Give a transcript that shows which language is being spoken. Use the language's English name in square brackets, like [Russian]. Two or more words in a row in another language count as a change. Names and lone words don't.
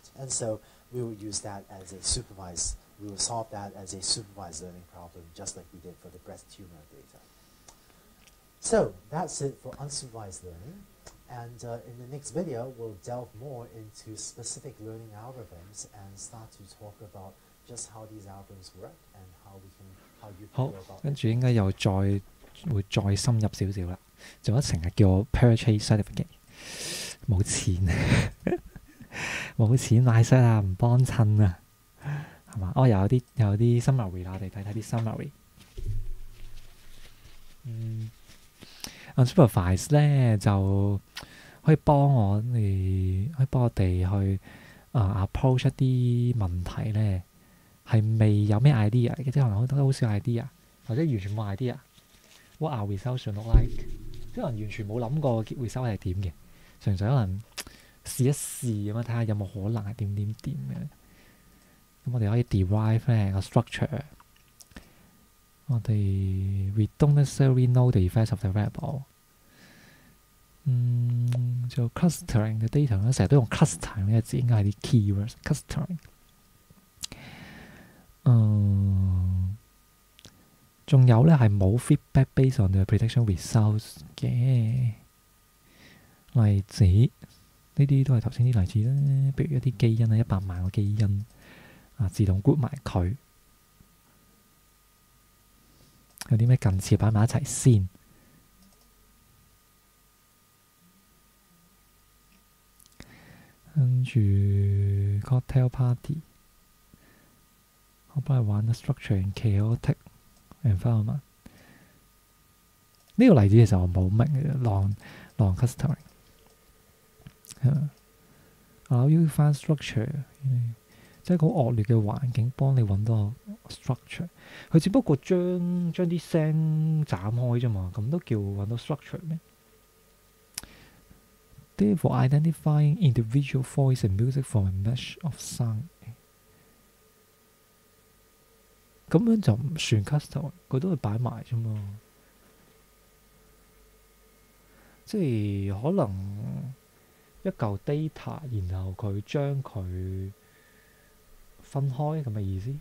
[English] And so we will use that as a supervised. We will solve that as a supervised learning problem, just like we did for the breast tumor data. So that's it for unsupervised learning. And in the next video, we'll delve more into specific learning algorithms and start to talk about just how these algorithms work and how you [Cantonese] 好 [English] feel about [Cantonese] 跟住應該又會再深入少少啦。仲有成日叫我 [English] purchase certificate， [Cantonese] 冇錢冇錢買 cert 啊，唔幫襯啊，係嘛？哦，有啲 summary 啦，我哋睇睇啲 summary。unsupervised 咧就可以幫我哋去approach 一啲問題咧，係未有咩 idea 嘅，即係可能都好少 idea， 或者完全冇 idea。 [English] What are results look like？ [Cantonese] 即係可能完全冇諗過 result 係點嘅，純粹可能試一試咁樣睇下有冇可能係點嘅。咁我哋可以 derive 咧個 structure。 [English] 我哋 we don't necessarily know the effects of the variable。 [Cantonese] 做 clustering 嘅 data 咧，成日都用 clustering 呢個字，應該係啲 [English] keywords clustering。 [Cantonese] 仲有咧係冇 [English] feedback based on the prediction results [Cantonese] 嘅例子，呢啲都係頭先啲例子啦。譬如一啲基因啊，100萬個基因自動 group 埋佢。有啲咩近似擺埋一齊先。跟住 [English] cocktail party， [Cantonese] 我幫你玩 [English] the structure in chaotic environment。 [Cantonese] 呢個例子其實我冇明嘅 ， [English] long clustering。 allow you find structure， [Cantonese] 即係好惡劣嘅環境幫你揾到 structure。佢只不過將啲聲斬開啫嘛，咁都叫揾到 structure 咩 ？ [English] Therefore, identifying individual voice and music from a mesh of sound， [Cantonese] 咁樣就唔算 custom， 佢都會擺埋啫嘛。即係可能一嚿 data， 然後佢將佢分開咁嘅意思。